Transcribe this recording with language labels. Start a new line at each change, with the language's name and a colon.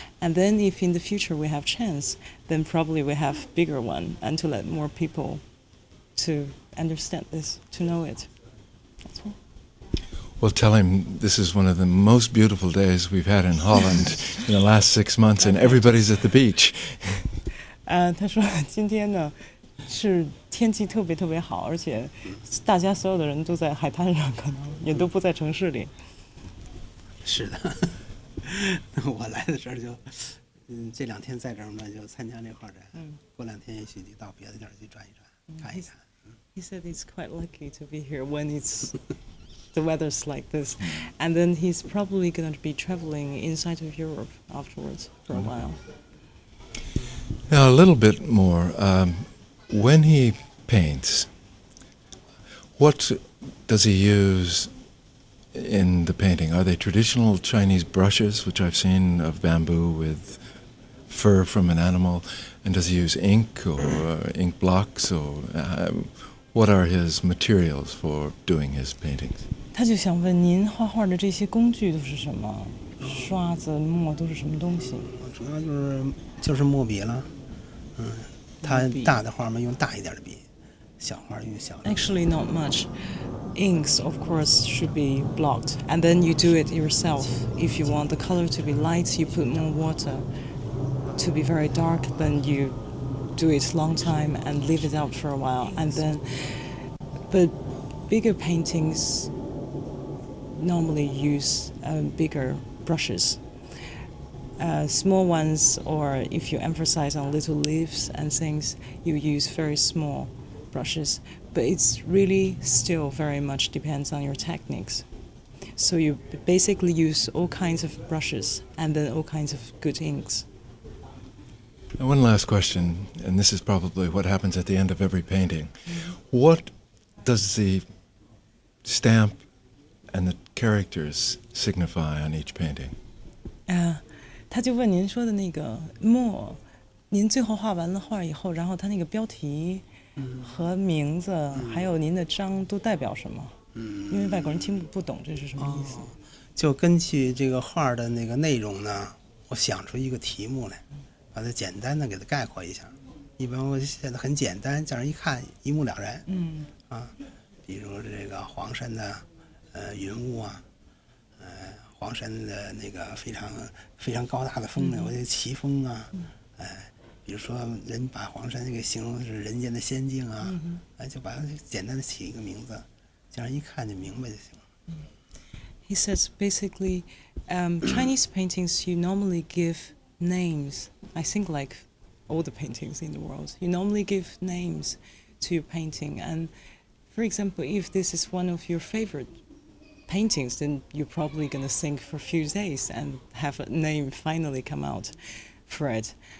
English: And then if in the future we have chance, then probably we have bigger one and to let more people to understand this, to know it. That's all. Well, tell him this is one of the most beautiful days we've had in Holland in the last 6 months, and everybody's at the beach.
Chinese: 他说今天呢是天气特别特别好，而且大家所有的人都在海滩上，可能也都不在城市里。是的，我来的时候就，这2天在这儿呢，就参加这画展。过2天也许就到别的地儿去转一转，看一看。
English: He said he's quite lucky to be here when it's the weather's like this, and then he's probably going to be traveling inside of Europe afterwards for a while. Now, a little bit more. When he paints, what does he use in the painting? Are they traditional Chinese brushes, which I've seen of bamboo with fur from an animal? And does he use ink or ink blocks? Or what are his materials for doing his paintings?
Chinese: 他就想问您画画的这些工具都是什么？刷子、墨都是什么东西？主要就是墨笔了，他大的画嘛用大一点的笔，小画用小的。
English: Actually, not much. Inks, of course, should be blocked, and then you do it yourself. If you want the color to be light, you put more water. To be very dark, then you do it long time and leave it out for a while, and then. But bigger paintings normally use bigger brushes. Small ones, or if you emphasize on little leaves and things, you use very small brushes. But it's really still very much depends on your techniques. So you basically use all kinds of brushes and then all kinds of good inks. And one last question, and this is probably what happens at the end of every painting. What does the stamp and the characters signify on each painting?
Chinese: 他就问您说的那个墨，您最后画完了画以后，然后他那个标题和名字，还有您的章都代表什么？因为外国人听不懂这是什么意思。就根据这个画的那个内容呢，我想出一个题目来，把它简单的给它概括一下。一般我写的很简单，这样一看一目了然。比如这个黄山的云雾啊，黄山的那个非常高大的峰呢，我就奇峰啊，比如说人把黄山给形容是人间的仙境啊，就把它简单的起一个名字，这样一看就明白就行了。
English: He says basically, Chinese paintings you normally give names. I think like all the paintings in the world, you normally give names to your painting. And for example, if this is one of your favorite paintings, then you're probably going to think for a few days and have a name finally come out for it.